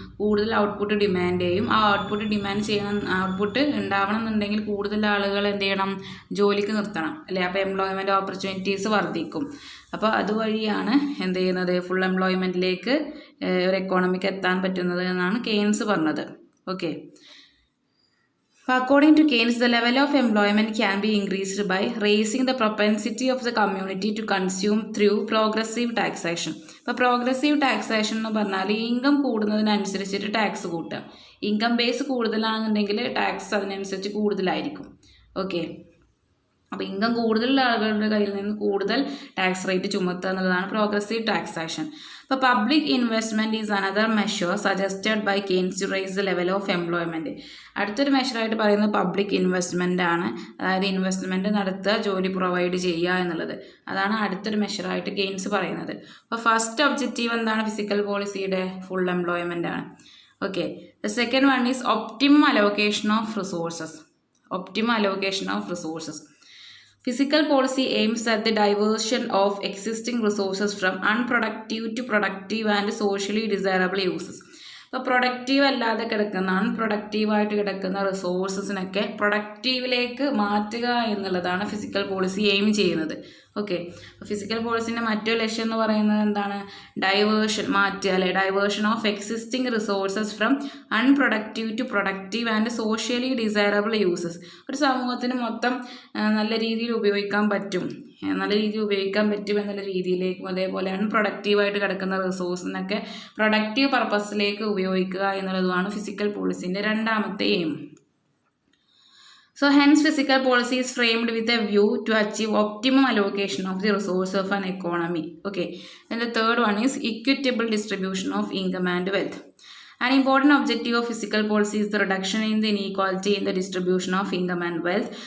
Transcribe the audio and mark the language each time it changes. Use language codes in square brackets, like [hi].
[ml] കൂടുതൽ output demand ചെയ്യും. ആ ഔട്ട്പുട്ട് ഡിമാൻഡ് ചെയ്യണം, ഔട്ട്പുട്ട് ഉണ്ടാവണം എന്നുണ്ടെങ്കിൽ കൂടുതൽ ആളുകൾ എന്ത് ചെയ്യണം? ജോലിക്ക് നിർത്തണം, അല്ലേ? അപ്പോൾ എംപ്ലോയ്മെൻറ്റ് ഓപ്പർച്യൂണിറ്റീസ് വർദ്ധിക്കും. അപ്പോൾ അതുവഴിയാണ് എന്ത് ചെയ്യുന്നത്? ഫുൾ എംപ്ലോയ്മെൻറ്റിലേക്ക് ഒരു എക്കോണമിക്ക് എത്താൻ പറ്റുന്നത് എന്നാണ് കെയ്ൻസ് പറഞ്ഞത്. [en] Okay, according to Keynes, the level of employment can be increased by raising the propensity of the community to consume through progressive taxation. [ml] ഇപ്പോൾ പ്രോഗ്രസീവ് ടാക്സേഷൻ എന്ന് പറഞ്ഞാൽ ഇൻകം കൂടുന്നതിനനുസരിച്ചിട്ട് ടാക്സ് കൂട്ടുക. ഇൻകം ബേസ് കൂടുതലാണെന്നുണ്ടെങ്കിൽ ടാക്സ് അതിനനുസരിച്ച് കൂടുതലായിരിക്കും. Okay, അപ്പോൾ income കൂടുതലുള്ള ആളുകളുടെ കയ്യിൽ നിന്ന് കൂടുതൽ ടാക്സ് റേറ്റ് ചുമത്തുക എന്നുള്ളതാണ് പ്രോഗ്രസീവ് ടാക്സേഷൻ. അപ്പോൾ [en] Public investment is another measure suggested by Keynes to raise the level of employment. [ml] അടുത്തൊരു മെഷറായിട്ട് പറയുന്നത് പബ്ലിക് ഇൻവെസ്റ്റ്മെൻ്റ് ആണ്. അതായത് ഇൻവെസ്റ്റ്മെൻറ്റ് നടത്തുക, ജോലി പ്രൊവൈഡ് ചെയ്യുക എന്നുള്ളത്. അതാണ് അടുത്തൊരു മെഷറായിട്ട് കെയ്ൻസ് പറയുന്നത്. അപ്പോൾ ഫസ്റ്റ് ഒബ്ജക്റ്റീവ് എന്താണ് ഫിസിക്കൽ പോളിസിയുടെ? ഫുൾ എംപ്ലോയ്മെൻ്റ് ആണ്. [en] Okay, the second one is optimum allocation of resources. Optimum allocation of resources. Physical policy aims at the diversion of existing resources from unproductive to productive and socially desirable uses. [ml] അപ്പോൾ productive അല്ലാതെ കിടക്കുന്ന പ്രൊഡക്റ്റീവായിട്ട് കിടക്കുന്ന റിസോഴ്സസിനൊക്കെ പ്രൊഡക്റ്റീവിലേക്ക് മാറ്റുക എന്നുള്ളതാണ് physical policy aim ചെയ്യുന്നത്. Okay, അപ്പോൾ physical പോളിസിൻ്റെ മറ്റൊരു ലക്ഷ്യം എന്ന് പറയുന്നത് എന്താണ്? ഡൈവേർഷൻ മാറ്റുക, അല്ലെ? [en] Diversion of existing resources from unproductive to productive and socially desirable uses. [ml] ഒരു സമൂഹത്തിന് മൊത്തം നല്ല രീതിയിൽ ഉപയോഗിക്കാൻ പറ്റും എന്നുള്ള രീതിയിലേക്കും, അതേപോലെ അൺപ്രൊഡക്റ്റീവായിട്ട് കിടക്കുന്ന റിസോഴ്സിനൊക്കെ പ്രൊഡക്റ്റീവ് പർപ്പസിലേക്ക് ഉപയോഗിക്കുക എന്നുള്ളതുമാണ് ഫിസിക്കൽ പോളിസിൻ്റെ രണ്ടാമത്തെ aim. [en] So hence physical policy is framed with a view to achieve optimum allocation of the resource of an economy. Okay, and the third one is equitable distribution of income and wealth. An important objective of physical policy is the reduction in the inequality in the distribution of income and wealth.